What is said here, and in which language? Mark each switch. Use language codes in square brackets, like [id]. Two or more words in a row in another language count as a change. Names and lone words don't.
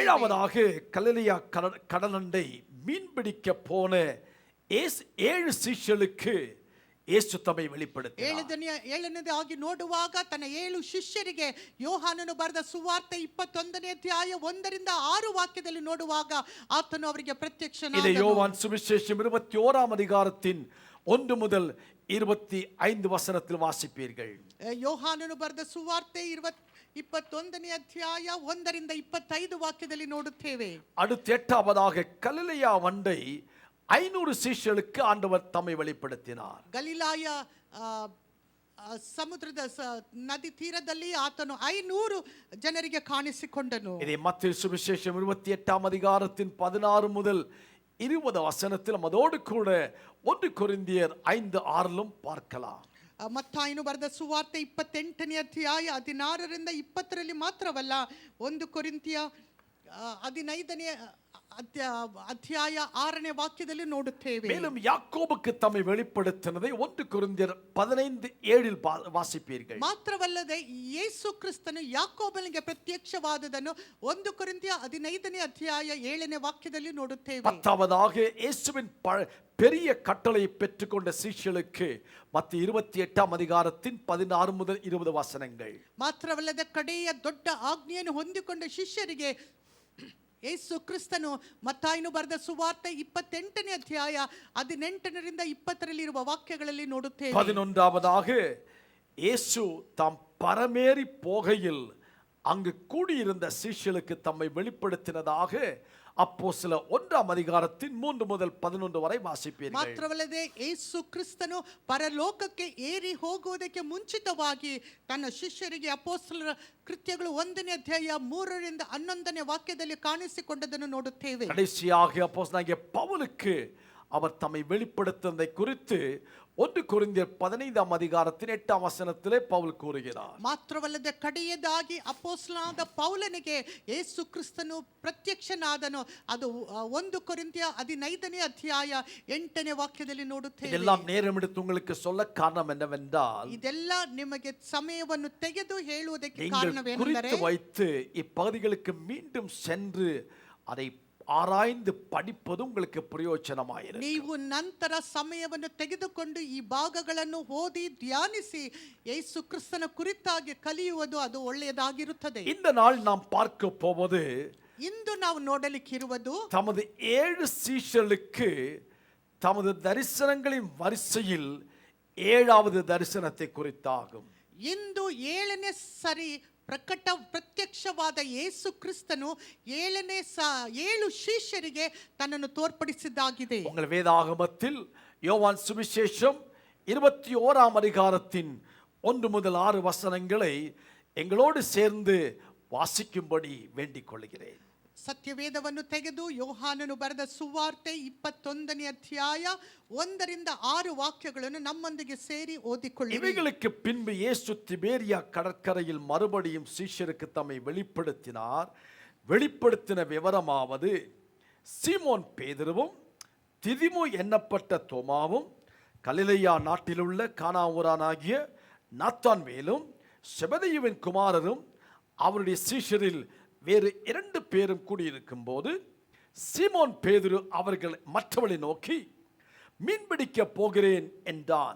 [ta] ஏழாவதாக கலிலேயா கடலண்டை மீன் பிடிக்க போன 7 சீஷர்களுக்கு இயேசு தம்மை வெளிப்படுத்தினார். [kn] ಏಳನೇದಾಗಿ ನೋಡುವಾಗ ತನ್ನ 7 ಶಿಷ್ಯರಿಗೆ ಯೋಹಾನನು ಬರೆದ ಸುವಾರ್ತೆ 21ನೇ ಅಧ್ಯಾಯ 1ರಿಂದ 6 ವಾಕ್ಯದಲ್ಲಿ ನೋಡುವಾಗ ಆತನು ಅವರಿಗೆ ಪ್ರತ್ಯಕ್ಷನಾದನು. [ta] இதை யோவான் சுவிசேஷம் 21ஆம் அதிகாரத்தின் 1 முதல் 25 வசனத்தில் வாசிப்பீர்கள். [kn] ಯೋಹಾನನು ಬರೆದ ಸುವಾರ್ತೆ 21ನೇ ಅಧ್ಯಾಯ 1ರಿಂದ 25 ವಾಕ್ಯದಲ್ಲಿ ನೋಡುತ್ತೇವೆ. [ta] அடுத்து எட்டாவதாக கலிலேயா வண்டை 500 சீஷர்களுக்கு ஆண்டவர் தம்மை வெளிப்படுத்தினார். [kn] ಗಲಿಲಾಯ ಸಮುದ್ರದ ನದಿ ತೀರದಲ್ಲಿ ಆತನು 500 ಜನರಿಗೆ ಕಾಣಿಸಿಕೊಂಡನು. [ta] இதை மத்தேயு சுவிசேஷம் 28ஆம் அதிகாரத்தின் 16 முதல் 20 வசனத்தில் அதோடு கூட 1 கொரிந்தியர் 5:6லும் பார்க்கலாம். [kn] ಮತ್ತಾಯನು ಬರೆದ ಸುವಾರ್ತೆ 28ನೇ ಅಧ್ಯಾಯ 16ರಿಂದ 20ರಲ್ಲಿ ಮಾತ್ರವಲ್ಲ 1 ಕೊರಿಂಥಿಯ 15ನೇ ಅಧ್ಯಾಯ 6ನೇ ವಾಕ್ಯದಲ್ಲಿ ನೋಡುತ್ತೇವೆ. [ta] மேலும் யாக்கோபுக்கு தம்மை வெளிப்படுத்தினதை 1 கொரிந்தியர் 15:7 வாசிப்பீர்கள். [kn] ಮಾತ್ರವಲ್ಲದೆ ಯೇಸು ಕ್ರಿಸ್ತನು ಯಾಕೋಬನಿಗೆ ಪ್ರತ್ಯಕ್ಷವಾದದನ್ನು 1 ಕೊರಿಂಥಿಯ 15ನೇ ಅಧ್ಯಾಯ 7ನೇ ವಾಕ್ಯದಲ್ಲಿ ನೋಡುತ್ತೇವೆ. [ta] பத்தாவதாக இயேசுவின் பெரிய கட்டளையை பெற்றுக்கொண்ட சீஷர்களுக்கு மத்திய 28ஆம் அதிகாரத்தின் 16 முதல் 20 வசனங்கள். [kn] ಮಾತ್ರವಲ್ಲದೆ ಕಡೆಯ ದೊಡ್ಡ ಆಜ್ಞೆಯನ್ನು ಹೊಂದಿಕೊಂಡ ಶಿಷ್ಯರಿಗೆ ಯೇಸು ಕ್ರಿಸ್ತನು ಮತ್ತಾಯನು ಬರೆದ ಸುವಾರ್ತೆ 28ನೇ ಅಧ್ಯಾಯ 18ರಿಂದ 20ರಲ್ಲಿರುವ ವಾಕ್ಯಗಳಲ್ಲಿ ನೋಡುತ್ತೇವೆ. [ta] 11ஆவதாக இயேசு தாம் பரமேறி போகையில் அங்கு கூடியிருந்த சீஷர்களுக்கு தம்மை வெளிப்படுத்தினதாக அப்போஸ்தலர் 1ஆம் அதிகாரத்தின் 3 முதல் 11 வரை வாசிப்பீர்கள். [kn] ಮಾತ್ರವಲ್ಲದೆ ಯೇಸು ಕ್ರಿಸ್ತನು ಪರಲೋಕಕ್ಕೆ ಏರಿ ಹೋಗುವುದಕ್ಕೆ ಮುಂಚಿತವಾಗಿ ತನ್ನ ಶಿಷ್ಯರಿಗೆ ಅಪೊಸ್ತಲರ ಕೃತ್ಯಗಳು 1ನೇ ಅಧ್ಯಾಯ 3ರಿಂದ 11ನೇ ವಾಕ್ಯದಲ್ಲಿ ಕಾಣಿಸಿಕೊಂಡದನ್ನು ನೋಡುತ್ತೇವೆ. [ta] கடைசியாக அப்போஸ்தலனாகிய பவுலுக்கு அவர் தம்மை வெளிப்படுத்தினதை குறித்து 1 கொரிந்தியர் 15ஆம் அதிகாரத்தின் 8ஆம் வசனத்திலே பவுல் கூறுகிறார். [kn] ಮಾತ್ರವಲ್ಲದೆ ಕಡೆಯದಾಗಿ ಅಪೊಸ್ತಲನಾದ ಪೌಲನಿಗೆ ಯೇಸು ಕ್ರಿಸ್ತನು ಪ್ರತ್ಯಕ್ಷನಾದನು. ಅದು 1 ಕೊರಿಂಥಿಯ 15ನೇ ಅಧ್ಯಾಯ 8ನೇ ವಾಕ್ಯದಲ್ಲಿ ನೋಡುತ್ತೇವೆ. [ta] இதெல்லாம் நேரம் எடுத்து உங்களுக்கு சொல்ல காரணம் என்னவென்றால் [kn] ಇದೆಲ್ಲ ನಿಮಗೆ ಸಮಯವನ್ನು ತೆಗೆದು ಹೇಳುವುದಕ್ಕೆ [ta] நீங்கள் [kn] ಕಾರಣವೇನೆಂದರೆ [ta] குறித்து வைத்து இப்பகுதிகளுக்கு மீண்டும் சென்று அதை ஆராய்ந்து படிப்பது உங்களுக்கு பிரயோஜனமாயிருக்கும். [kn] ನೀವು ನಂತರ ಸಮಯವನ್ನು ತೆಗೆದುಕೊಂಡು ಈ ಭಾಗಗಳನ್ನು ಓದಿ ಧ್ಯಾನಿಸಿ ಯೇಸು ಕ್ರಿಸ್ತನ ಕುರಿತಾಗಿ ಕಲಿಯುವುದು ಅದು ಒಳ್ಳೆಯದಾಗಿರುತ್ತದೆ. [ta] இந்த நாள் நாம் பார்க்க போவது [kn] ಇಂದು ನಾವು ನೋಡಲಿಕ್ಕಿರುವುದು [ta] தமது 7 சீஷர்களுக்கு தமது தரிசனங்களின் வரிசையில் 7வது தரிசனத்தை குறித்தாகும். [kn] ಇಂದು 7ನೇ ಸರಿ ಪ್ರತ್ಯಕ್ಷವಾದ ಯೇಸು ಕ್ರಿಸ್ತನು 7 ಶಿಷ್ಯರಿಗೆ ತನ್ನನ್ನು ತೋರ್ಪಡಿಸಿದ್ದಾಗಿದೆ. [ta] உங்கள் வேதாகமத்தில் யோவான் சுவிசேஷம் 21ஆம் அதிகாரத்தின் 1 முதல் 6 வசனங்களை எங்களோடு சேர்ந்து வாசிக்கும்படி வேண்டிக் கொள்கிறேன். [kn] ಸತ್ಯವೇದವನ್ನು ತೆಗೆದು ಯೋಹಾನನು ಬರೆದ ಸುವಾರ್ತೆ 21ನೇ ಅಧ್ಯಾಯ 1ರಿಂದ 6 ವಾಕ್ಯಗಳನ್ನು ನಮ್ಮೊಂದಿಗೆ ಸೇರಿ ಓದಿಕೊಳ್ಳಿ. [ta] இவைகளுக்கு பின்பு இயேசு திபேரியா கடற்கரையில் மறுபடியும் சீஷருக்கு தம்மை வெளிப்படுத்தினார். வெளிப்படுத்தின விவரமாவது சீமோன் பேதுருவும் திதிமு எண்ணப்பட்ட தோமாவும் கலிலேயா நாட்டிலுள்ள கானாவூரானாகிய நாத்தான்வேலும் செபதேயுவின் குமாரரும் அவருடைய சீஷரில் வேறு 2 பேரும் கூடியிருக்கும் போது சீமோன் பேதுரு அவர்கள் மற்றவர்களை நோக்கி மீன்பிடிக்க போகிறேன் என்றான்.